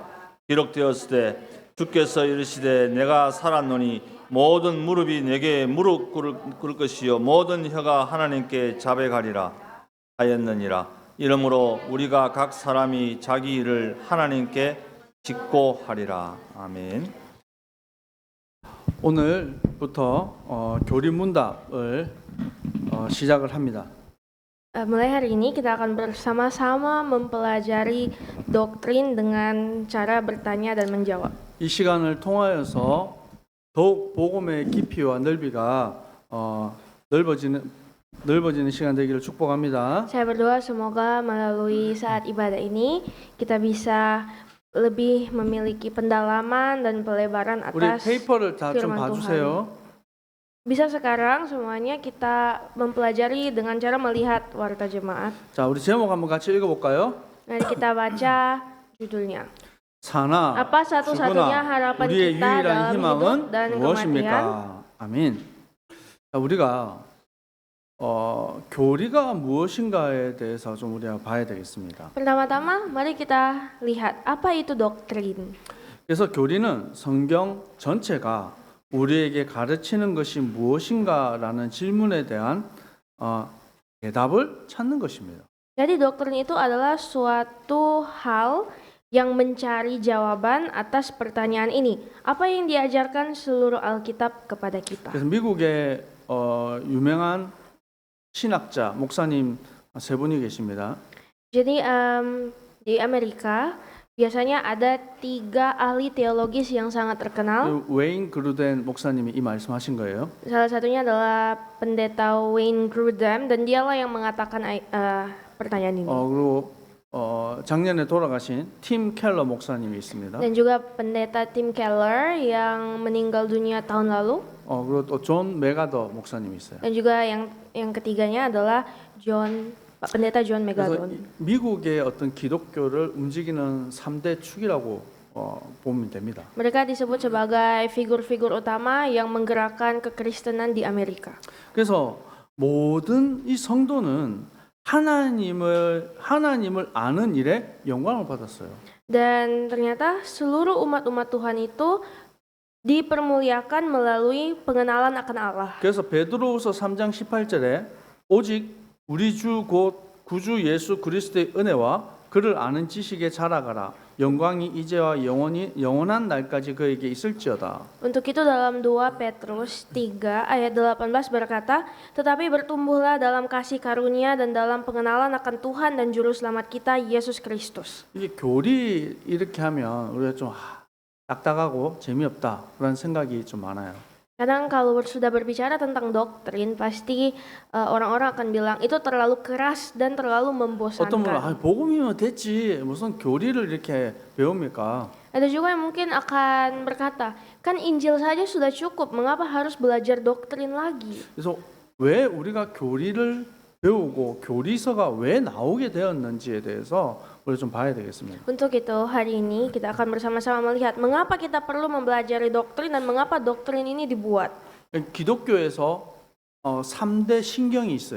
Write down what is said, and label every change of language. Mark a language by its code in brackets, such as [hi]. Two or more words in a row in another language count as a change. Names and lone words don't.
[ko] 기록되었으되 주께서 이르시되 내가 살았노니 모든 무릎이 내게 무릎 꿇을 것이요 모든 혀가 하나님께 자백하리라 하였느니라. 이러므로 우리가 각 사람이 자기 일을 하나님께 짓고 하리라. 아멘. 오늘부터 교리문답을 시작을 합니다. [id] Mulai hari ini kita akan bersama-sama mempelajari doktrin dengan cara bertanya dan menjawab. [ko] 이 시간을 통하여서 더욱 복음의 깊이와 넓이가 넓어지는 시간 되기를 축복합니다. [id] Saya berdoa semoga melalui saat ibadah ini kita bisa lebih memiliki pendalaman dan pelebaran [ko] 우리 [id] atas [ko] 페이퍼를 다 좀 [id] firman [ko] 봐주세요. [id] Tuhan. Bisa sekarang semuanya kita mempelajari dengan cara melihat warta jemaat. [ko] 자, 우리 제목 한번 같이 읽어볼까요? [id] Mari kita baca judulnya. [ko] 사나 [id] Apa satu-satunya [ko] 죽으나 [id] harapan [ko] 우리의 [id] kita [ko] 유일한 [id] dalam hidup [ko] 희망은 [id] dan kematian? [ko] 무엇입니까? 아멘. 자, 우리가 교리가 무엇인가에 대해서 좀 우리가 봐야 되겠습니다. [id] Pertama-tama, mari kita lihat apa itu doktrin. [ko] 그래서 교리는 성경 전체가 우리에게 가르치는 것이 무엇인가라는 질문에 대한 대답을 찾는 것입니다. [id] Jadi doktrin itu adalah suatu hal yang mencari jawaban atas pertanyaan ini. Apa yang diajarkan seluruh Alkitab kepada kita? [ko] 그래서 미국의 유명한 신학자, 목사님 세 분이 계십니다. [id] Jadi di Amerika biasanya ada 3 ahli teologis yang sangat terkenal. [ko] 웨인 그루덴 목사님이 이 말씀하신 거예요. [id] Salah satunya adalah pendeta Wayne Grudem dan dialah yang mengatakan pertanyaan ini. [ko] 그리고 작년에 돌아가신 팀 켈러 목사님이 있습니다. [id] Dan juga pendeta Tim Keller yang meninggal dunia tahun lalu. [ko] 그리고 또 존 메가더 목사님이 있어요. [id] Dan juga yang ketiganya adalah pendeta John [ko] 그래서 [id] Megadon. [ko] 미국의 어떤 기독교를 움직이는 3대 축이라고 보면 됩니다. [id] Mereka disebut sebagai figur-figur utama yang menggerakkan kekristenan di Amerika. [ko] 그래서 모든 이 성도는 하나님을 아는 일에 영광을 받았어요. [id] Dan ternyata seluruh umat-umat Tuhan itu dipermuliakan melalui pengenalan akan Allah. [ko] 그래서 베드로후서 3장 18절에 오직 우리 주 곧 구주 예수 그리스도의 은혜와 그를 아는 지식에 자라가라. 영광이 이제와 영원한 날까지 그에게 있을지어다. [id] Untuk itu dalam 2 Petrus 3 ayat 18 berkata, tetapi bertumbuhlah dalam kasih karunia dan dalam pengenalan akan Tuhan dan juru selamat kita Yesus Kristus. [ko] 이게 교리 이렇게 하면 우리가 좀 딱딱하고 재미없다 그런 생각이 좀 많아요. [id] Kadang kalau sudah berbicara tentang doktrin, pasti orang-orang akan bilang itu terlalu keras dan terlalu [ko] 어떤 분은 [id] membosankan. [ko] 복음이면 됐지 무슨 교리를 이렇게 배웁니까? [id] Ada juga yang mungkin akan berkata, kan Injil saja sudah cukup, mengapa harus belajar doktrin lagi? [ko] 그래서 왜 우리가 교리를 배우고 교리서가 왜 나오게 되었는지에 대해서 우리 좀 봐야 되겠습니다. [id] Untuk itu hari ini kita akan bersama-sama melihat mengapa kita perlu mempelajari doktrin dan mengapa doktrin ini dibuat. [ko] 기독교에서 3대 신경이 있어요.